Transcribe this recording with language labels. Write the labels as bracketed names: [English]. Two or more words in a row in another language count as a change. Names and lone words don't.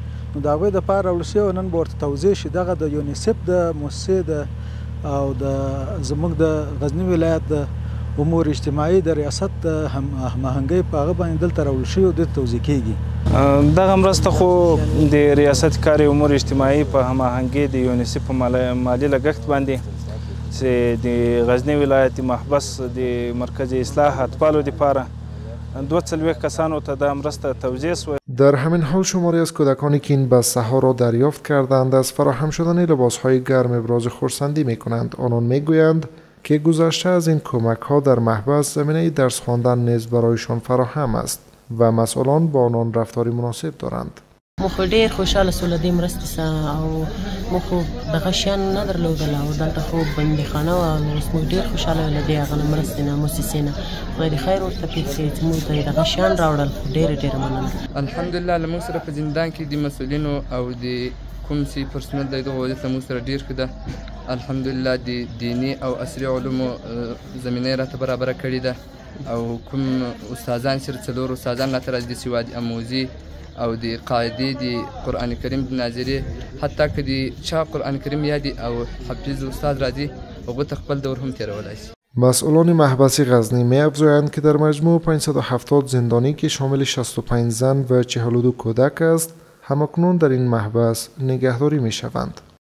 [Pashto] نو د هغوی دپاره راوړل شوي نن به ورته توزیع شي. دغه د یونیسف د مؤسسې او د زموږ د غزنی ولایت د امور اجتماعي د ریاست د هماهنګۍ په هغه باندې دلته راوړل شوي او دلته توزیع کیږي. دغه مرسته خو د ریاست کار امور اجتماعي په هماهنګۍ د یونیسف په مالي لګښت باندې چې د غزنی ولایت محبس د مرکز اصلاح اطفالو لپاره 42 کسانو ته د مرسته توزیع شد. [Persian] در همین حال شماری از کودکانی که این بسته‌ها را دریافت کردند از فراهم شدن لباس‌های گرم ابراز خرسندی می‌کنند. آنان می‌گویند که گذشته از این کمک‌ها در محبس زمینه درس خواندن نیز برایشان فراهم است و مسئولان با آنان رفتاری مناسب دارند. [Pashto] مو خو ډیر خوشاله سول د مرستې سره او مو خو دغه شیان نه درلودل او دلته خو بندیخانه وه او موږ ډیر خوشاله ول د هغه مرستې نه موسسې نه. خدای دې خیر ورته پېښ چې موږ ته دغه شیان راوړل. ډېره مننه. الحمدلله له موږ سره په زندان کې د مسؤلینو او د کوم چې پرسنل دی دغه وضعیت له موږ سره ډېر ښه ده. الحمدلله د دیني او عصري علومو زمینه راته برابره کړې ده او کوم استادان چې 4 استادان راته راځي د سواد اموزي او د قاعدې د قرآن کریم د ناظرې حتی که د چا قرآن کریم یادي او حفیظ استاد راځي هغو ته خپل دور هم تیرولی شي. [Persian] مسئولان محبس غزنی می‌افزایند که در مجموع 570 زندانی که شامل 65 زن و 42 کودک است همکنون در این محبس نگهداری می‌شوند.